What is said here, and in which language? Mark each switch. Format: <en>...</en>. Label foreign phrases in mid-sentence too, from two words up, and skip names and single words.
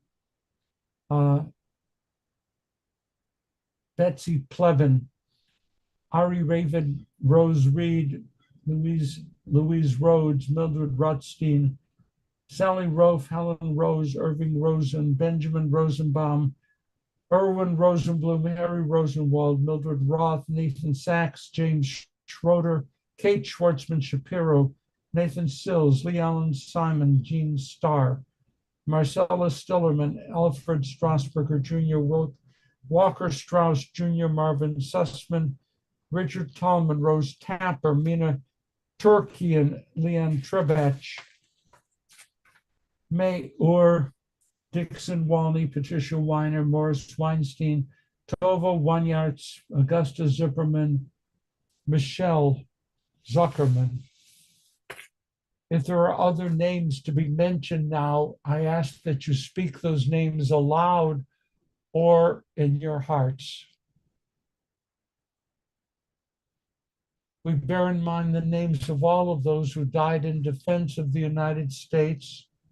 <en>Betsy Plevin, Ari Raven, Rose Reed, Louise Rhodes, Mildred Rothstein, Sally Rofe, Helen Rose, Irving Rosen, Benjamin Rosenbaum, Erwin Rosenblum, Harry Rosenwald, Mildred Roth, Nathan Sachs, James Schroeder, Kate Schwartzman Shapiro, Nathan Sills, Lee Allen Simon, Gene Starr, Marcella Stillerman, Alfred Strasburger Jr., Walker Strauss Jr., Marvin Sussman, Richard Tallman, Rose Tapper, Mina Turkian, Leanne Trebach, May Orr, Dixon Walney, Patricia Weiner, Morris Weinstein, Tova Wanyarts, Augusta Zipperman, Michelle Zuckerman. If there are other names to be mentioned now, I ask that you speak those names aloud or in your hearts. We bear in mind the names of all of those who died in defense of the United States,</en>